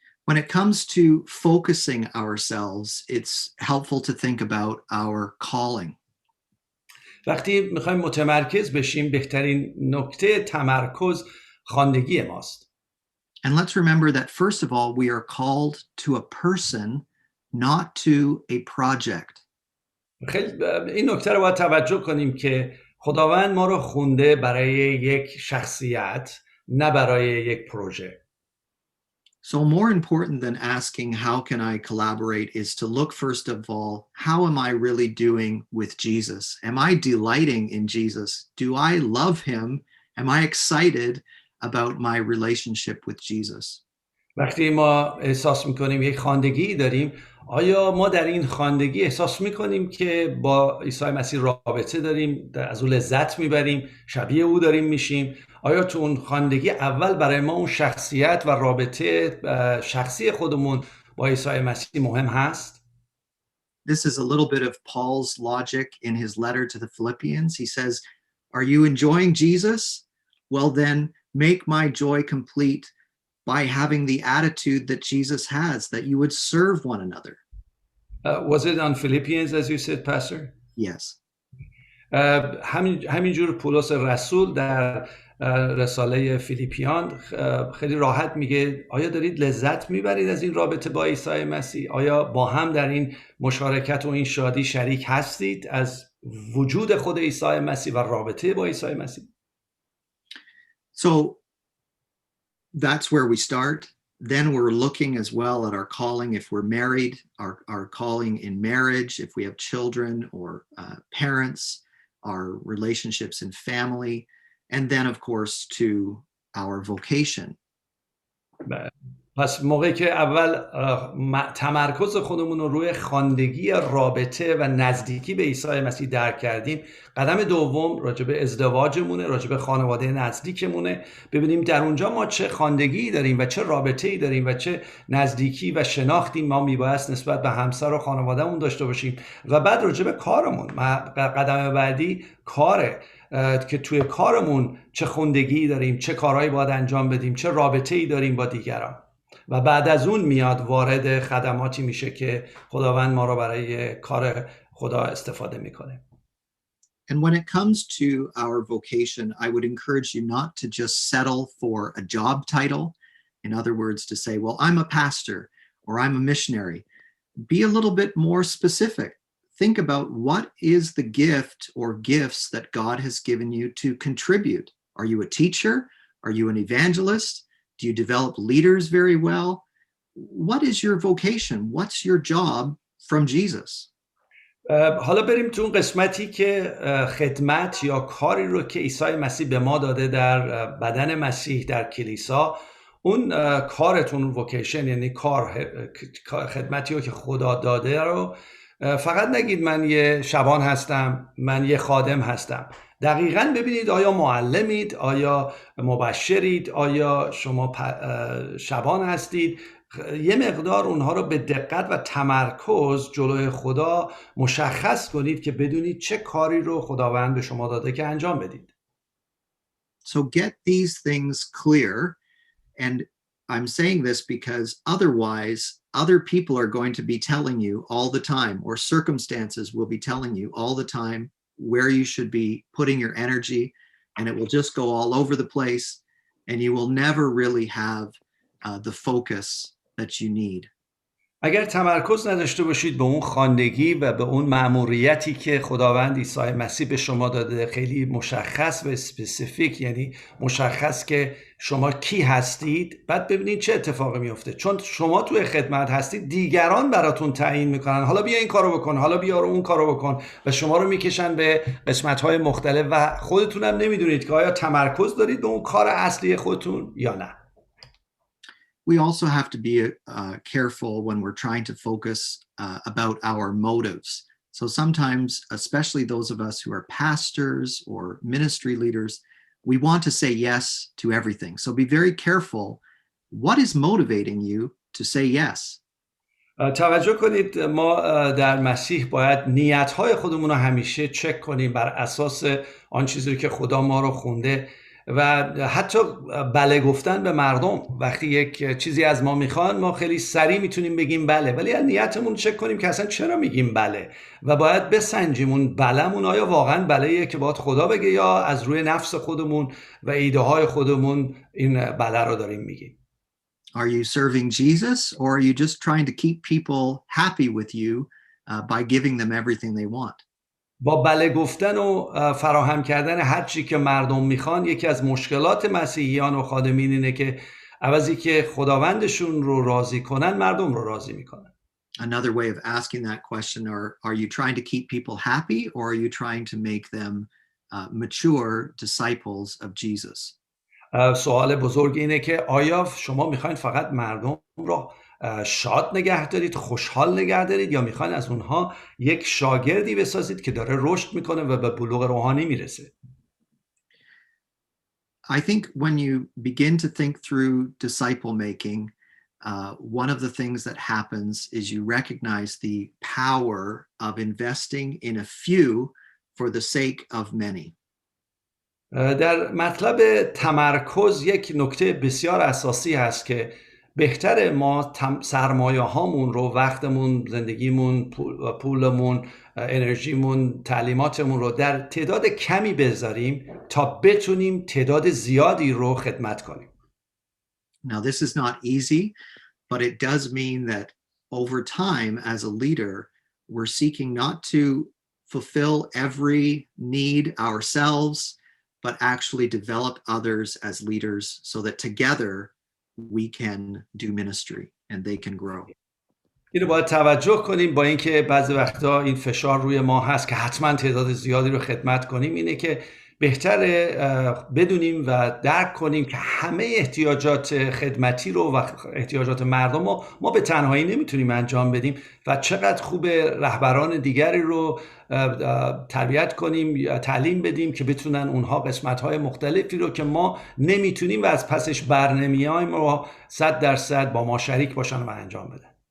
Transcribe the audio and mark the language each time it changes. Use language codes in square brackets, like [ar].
[en] When it comes to focusing ourselves, it's helpful to think about our calling. [fa] وقتی میخوایم متمرکز بشیم بهترین نکته تمرکز خواندگی ماست. [en] And let's remember that first of all, we are called to a person, not to a project. [fa] خیلی این نکته رو باید توجه کنیم که خداوند ما رو خونده برای یک شخصیت، نه برای یک پروژه. [en] So more important than asking how can I collaborate is to look first of all, how am I really doing with Jesus? Am I delighting in Jesus? Do I love him? Am I excited about my relationship with Jesus? [fa] وقتی ما احساس میکنیم یک خواندگی داریم، آیا ما در این خواندگی احساس میکنیم که با عیسی مسیح رابطه داریم، از او لذت میبریم، شبیه او داریم میشیم؟ آیا تو اون خواندگی اول برای ما اون شخصیت و رابطه شخصی خودمون با عیسی مسیح مهم هست؟ [en] This is a little bit of Paul's logic in his letter to the Philippians. He says, are you enjoying Jesus? Well, then make my joy complete by having the attitude that Jesus has, that you would serve one another. Was it on Philippians as you said, Pastor? Yes. [fa] همینجور پولس رسول در رساله فیلیپیان خیلی راحت میگه آیا دارید لذت میبرید از این رابطه با عیسی مسیح؟ آیا با هم در این مشارکت و این شادی شریک هستید از وجود خود عیسی مسیح و رابطه با عیسی مسیح؟ [en] So that's where we start. Then we're looking as well at our calling. If we're married, our calling in marriage, if we have children or parents, our relationships in family, and then of course to our vocation. [fa] پس موقعی که اول تمرکز خودمون رو روی خواندگی رابطه و نزدیکی به عیسی مسیح درک کردیم، قدم دوم راجع به ازدواجمونه، راجع به خانواده نزدیکمونه، ببینیم در اونجا ما چه خواندگی داریم و چه رابطه‌ای داریم و چه نزدیکی و شناختی ما میبایست نسبت به همسر و خانوادهمون داشته باشیم و بعد راجع به کارمون. قدم بعدی کاره که توی کارمون چه خوندگی داریم، چه کارهایی باید انجام بدیم، چه رابطه‌ای داریم با دیگران و بعد از اون میاد وارد خدماتی میشه که خداوند ما رو برای کار خدا استفاده میکنه. [en] And when it comes to our vocation, I would encourage you not to just settle for a job title, In other words, to say, well, I'm a pastor or I'm a missionary. Be a little bit more specific. Think about what is the gift or gifts that God has given you to contribute. Are you a teacher? Are you an evangelist? Do you develop leaders very well? What is your vocation? What's your job from Jesus? [fa] حالا بریم تو اون قسمتی که خدمت یا کاری رو که عیسی مسیح به ما داده در بدن مسیح در کلیسا، اون کارتون وکیشن، یعنی خدمتی رو که خدا داده رو فقط نگید من یه شبان هستم، من یه خادم هستم. دقیقاً ببینید آیا معلمید، آیا مبشرید، آیا شما شبان هستید. یه مقدار اونها رو به دقت و تمرکز جلوی خدا مشخص کنید که بدونید چه کاری رو خداوند به شما داده که انجام بدید. [en] So get these things clear. And I'm saying this because otherwise, other people are going to be telling you all the time, or circumstances will be telling you all the time where you should be putting your energy, and it will just go all over the place, and you will never really have the focus that you need. [fa] اگر تمرکز نداشته باشید به اون خواندگی و به اون مأموریتی که خداوند عیسی مسیح به شما داده، خیلی مشخص و اسپسیفیک، یعنی مشخص که شما کی هستید، بعد ببینید چه اتفاقی میفته. چون شما توی خدمت هستید، دیگران براتون تعیین میکنن حالا بیا این کارو بکن، حالا بیا اون کارو بکن، و شما رو میکشن به قسمت‌های مختلف و خودتون هم نمیدونید که آیا تمرکز دارید به اون کار اصلی خودتون یا نه. [en] We also have to be careful when we're trying to focus about our motives. So sometimes, especially those of us who are pastors or ministry leaders, we want to say yes to everything. So be very careful. What is motivating you to say yes? [fa] توجه کنید، ما در مسیح باید نیت‌های خودمون رو همیشه چک کنیم بر اساس آن چیزی که خدا ما رو خونده، و حتی بله گفتن به مردم. وقتی یک چیزی از ما میخوان، ما خیلی سریع میتونیم بگیم بله، ولی از نیتمون چک کنیم که اصلا چرا میگیم بله، و باید بسنجیم اون بله‌مون آیا واقعا بله‌ایه که باید خدا بگه، یا از روی نفس خودمون و ایده های خودمون این بله رو داریم میگیم. [en] Are you serving Jesus, or are you just trying to keep people happy with you by giving them everything they want? [fa] با بله گفتن و فراهم کردن هر چی که مردم میخوان، یکی از مشکلات مسیحیان و خادمین اینه که عوضی که خداوندشون رو راضی کنن، مردم رو راضی میکنن. [en] Another way of asking that question are you trying to keep people happy, or are you trying to make them mature disciples of Jesus? [fa] سوال بزرگ اینه که آیا شما میخواین فقط مردم رو شاد نگه دارید، خوشحال نگه دارید، یا میخواین از اونها یک شاگردی بسازید که داره رشد میکنه و به بلوغ روحانی میرسه؟ [en] I think when you begin to think through disciple making, one of the things that happens is you recognize the power of investing in a few for the sake of many. [fa] در مطلب تمرکز یک نکته بسیار اساسی هست که بهتره ما سرمایه هامون رو، وقتمون، زندگیمون، پولمون، انرژیمون، تعلیماتمون رو در تعداد کمی بذاریم تا بتونیم تعداد زیادی رو خدمت کنیم. [en] Now, this is not easy, but it does mean that over time as a leader, we're seeking not to fulfill every need ourselves, but actually develop others as leaders so that together we can do ministry and they can grow. [fa] اینو باید توجه کنیم، با اینکه بعضی وقتا این فشار روی ما هست که حتما تعداد زیادی رو خدمت کنیم، اینه که بهتره بدونیم و درک کنیم که همه احتیاجات خدمتی رو و احتیاجات مردم رو ما به تنهایی نمیتونیم انجام بدیم، و چقدر خوب رهبران دیگری رو تربیت کنیم یا تعلیم بدیم که بتونن اونها قسمت‌های مختلفی رو که ما نمیتونیم و از پسش بر نمیایم رو 100% با ما شریک باشن و انجام بدن.